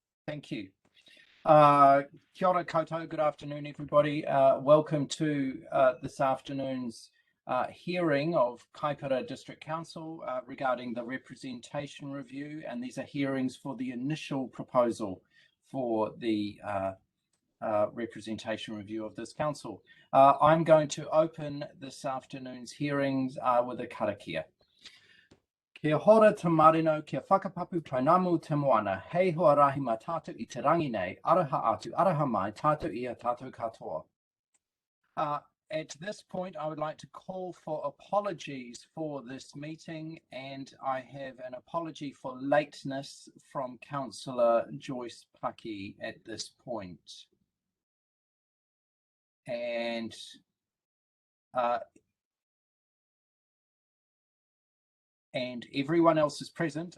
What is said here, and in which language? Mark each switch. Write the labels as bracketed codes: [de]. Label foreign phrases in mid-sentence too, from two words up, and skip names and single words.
[en] Thank you. [mi] Kia ora koutou, [en] good afternoon, everybody. Welcome to this afternoon's hearing of Kaipara District Council regarding the representation review, and these are hearings for the initial proposal for the representation review of this council. I'm going to open this afternoon's hearings with a karakia. [mi] Kia hora te marino, kia whakapapu tainamu te moana, hei hoa rahi ma tātou I te rangi nei, araha atu, araha mai, tātou ia, tātou katoa. [en] At this point, I would like to call for apologies for this meeting, and I have an apology for lateness from Councillor Joyce Paki at this point. And everyone else is present.